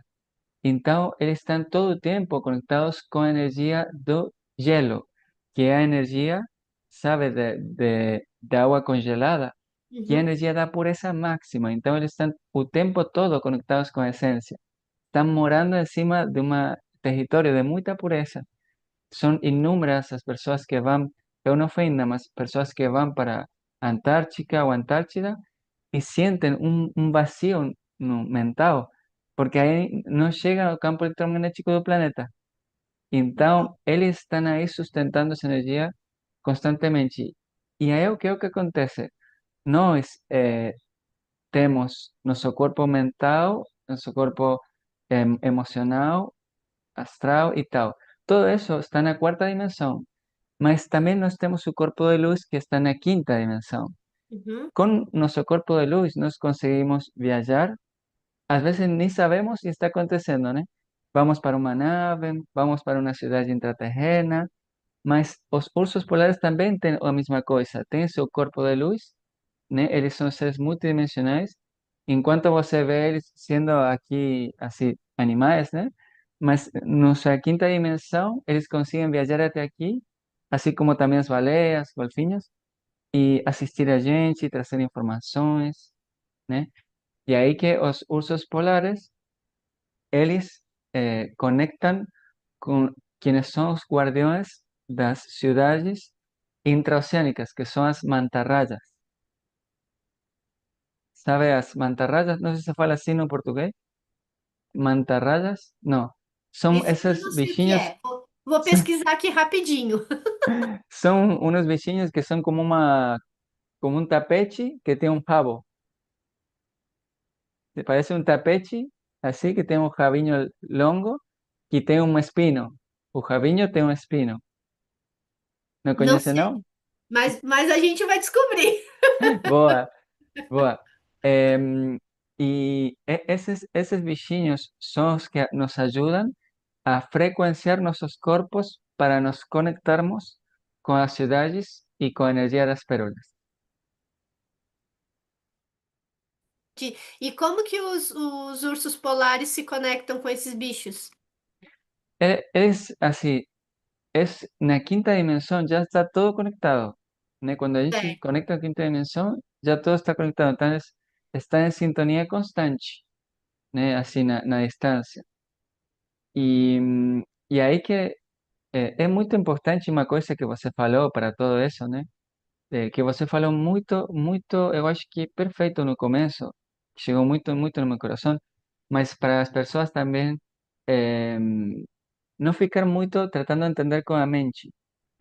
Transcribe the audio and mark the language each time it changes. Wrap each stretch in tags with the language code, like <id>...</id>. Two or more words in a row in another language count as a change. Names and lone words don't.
<pt>Então, eles estão todo o tempo conectados com a energia do gelo, que é a energia, sabe, de água congelada, que é a uhum, energia da pureza máxima. Então, eles estão o tempo todo conectados com a essência. Estão morando em cima de um território de muita pureza. São inúmeras as pessoas que vão, eu não fui ainda, mas pessoas que vão para Antártica ou Antártida</pt> <es>y sienten un vacío no, mental,</es> <pt>porque aí não chega o campo eletromagnético do planeta. Então, eles estão aí sustentando essa energia constantemente. E aí o que é o que acontece? Nós temos nosso corpo mental, nosso corpo emocional, astral e tal. Todo isso está na quarta dimensão, mas também nós temos o corpo de luz que está na quinta dimensão. uhum, Com nosso corpo de luz, nós conseguimos viajar.</pt> <es>A veces ni sabemos si está</es> <pt>acontecendo, né? Vamos para uma nave, vamos para uma cidade intraterrena, mas os ursos polares também têm a mesma coisa, têm seu corpo de luz, né? Eles são seres multidimensionais, enquanto você vê eles sendo aqui, assim, animais, né? Mas nossa quinta dimensão, eles conseguem viajar até aqui, assim como também as baleias, golfinhos, e assistir a gente, trazer informações, né? E aí que os ursos polares eles</pt> <es>conectan con quienes son los guardianes de las ciudades intraoceánicas, que son las mantarrayas. ¿Sabe las mantarrayas? No sé si se fala así no portugués. Mantarrayas, no. Son</es> <pt>isso eu</pt> <es>esos</es> <pt>não sei o que bichinhos, é. Vou pesquisar aqui rapidinho.</pt> <es>son unos bichinhos que son como un tapete que tiene un rabo. ¿Te parece un tapete así que tiene un rabiño longo que tiene un espino? O rabiño tiene un espino. ¿No</es> <pt>Não</pt> <es>conoce,</es> <pt>sei,</pt> <es>no?</es> <pt>mas a gente vai descobrir. Boa. Boa.</pt> <es>Y esos bichinhos son los que nos ayudan a frecuenciar nuestros cuerpos</es> <pt>para nos conectarmos</pt> <es>con las ciudades y con la energía</es> <pt>das pérolas. E como que os ursos polares se conectam com esses bichos?</pt> <es>Es así, es na quinta dimensión, ya está todo conectado, ¿no?</es> <pt>Cuando a gente se É. conecta a quinta dimensão, já todo está conectado.</pt> <es>Entonces, está en sintonía constante, ¿no? Así,</es> <pt>na distância. E, e aí que é muito importante uma coisa que você falou para todo isso, né? Que você falou muito, muito, eu acho que perfeito no começo, chegou muito, muito no meu coração, mas para as pessoas também não ficar muito tratando de entender com a mente.</pt>